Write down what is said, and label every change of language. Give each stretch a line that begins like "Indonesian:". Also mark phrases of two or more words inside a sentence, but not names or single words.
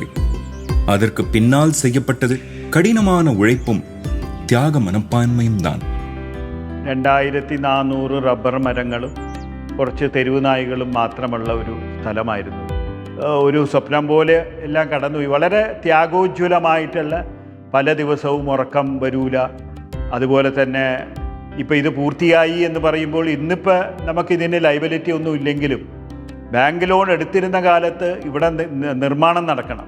Tamil: அதற்கு பின்னால் செய்யப்பட்டது கடினமான உழைப்பும் தியாக மனப்பான்மையும் தான்.
Malayalam: 2400 റബ്ബർ മരങ്ങളും കുറച്ച് തെരുവ് നായ്കളും മാത്രമുള്ള ഒരു സ്ഥലമായിരുന്നു. ഒരു സ്വപ്നം പോലെ എല്ലാം കടന്നുപോയി. വളരെ ത്യാഗോജ്വലമായിട്ടുള്ള, പല ദിവസവും ഉറക്കം വരൂല. അതുപോലെ തന്നെ ഇപ്പോൾ ഇത് പൂർത്തിയായി എന്ന് പറയുമ്പോൾ ഇന്നിപ്പോൾ നമുക്കിതിന് ലൈബിലിറ്റി ഒന്നും ഇല്ലെങ്കിലും
English: bank loan
Malayalam: എടുത്തിരുന്ന കാലത്ത് ഇവിടെ നിർമ്മാണം നടക്കണം.